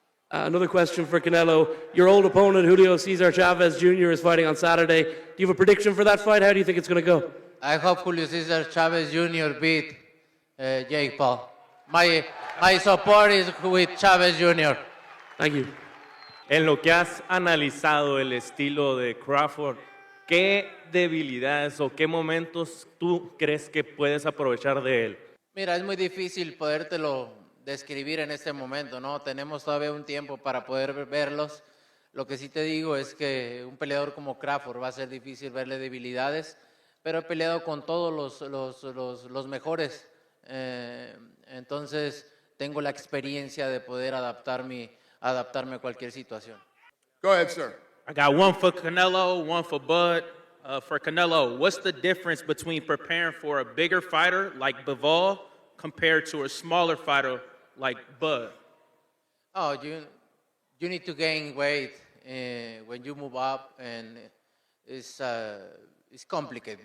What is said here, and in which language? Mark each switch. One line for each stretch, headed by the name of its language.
English: Another question for Canelo. Your old opponent, Julio Cesar Chavez Jr., is fighting on Saturday. Do you have a prediction for that fight? How do you think it's going to go? I hope Julio Cesar Chavez Jr. beat Jake Paul. My support is with Chavez Jr. Thank you.
Spanish: En lo que has analizado el estilo de Crawford, ¿qué debilidades o qué momentos tú crees que puedes aprovechar de él? Mira, es muy difícil podértelo describir en este momento, ¿no? Tenemos todavía un tiempo para poder verlos. Lo que sí te digo es que un peleador como Crawford va a ser difícil verle debilidades, pero he peleado con todos los mejores. Entonces, tengo la experiencia de poder adaptarme a cualquier situación.
English: Go ahead, sir. I got one for Canelo, one for Bud. For Canelo, what's the difference between preparing for a bigger fighter like Bivol compared to a smaller fighter like Bud? Oh, you need to gain weight when you move up, and it's complicated.